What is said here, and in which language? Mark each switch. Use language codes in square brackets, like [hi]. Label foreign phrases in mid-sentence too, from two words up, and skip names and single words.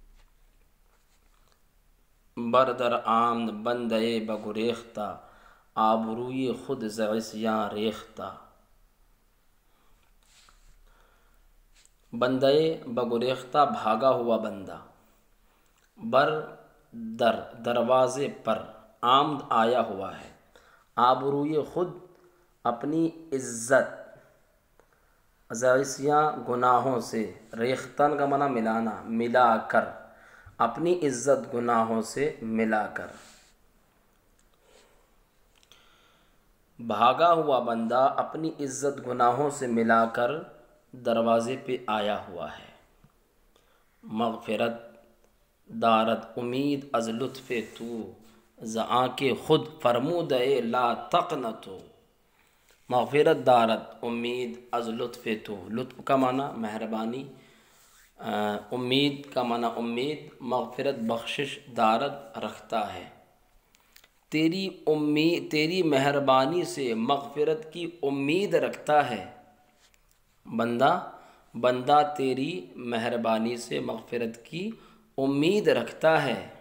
[fa] بردر آمد بندے بگریختہ، آبروی خود ز عصیاں ریختہ۔ بندے بگریختہ، [ur] بھاگا ہوا بندہ، در دروازے پر، آمد آیا ہوا ہے، [fa] آبروی خود [ur] اپنی عزت، [fa] ز عصیاں [ur] گناہوں سے، ریختن کا معنی ملانا، ملا کر، اپنی عزت گناہوں سے ملا کر۔ بھاگا ہوا بندہ اپنی عزت گناہوں سے ملا کر دروازے پہ آیا ہوا ہے۔ [fa] مغفرت دارد امید از لطف تو، ز آنکھ خود فرمود لا تقنطو۔ مغفرت دارد امید از لطف تو، [ur] لطف کا معنی مہربانی، امید کا معنی امید، مغفرت بخشش، دارد رکھتا ہے، تیری امید، تیری مہربانی سے مغفرت کی امید رکھتا ہے بندہ تیری مہربانی سے مغفرت کی امید رکھتا ہے۔